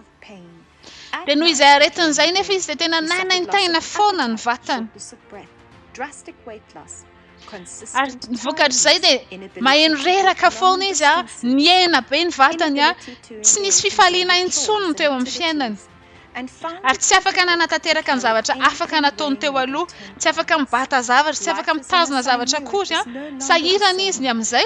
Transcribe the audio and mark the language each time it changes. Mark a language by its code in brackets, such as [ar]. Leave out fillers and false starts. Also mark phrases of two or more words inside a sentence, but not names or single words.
[mg] Dia noho izay aretin'izay nefa izy dia tena nanaintaina foana ny vatany. [en] drastic weight loss, [mg] Ary vokatr' izay dia maheno reraka foana izy miena be ny vatany tsy nisy fifaliana intsony teo amin'ny fiainany. Ary tsy afaka nanatateraka ny zavatra afaka nataony teo aloha, tsy afaka mibata zavatra, tsy afaka mitazona zavatra akory sahirana izy ny amin'izay.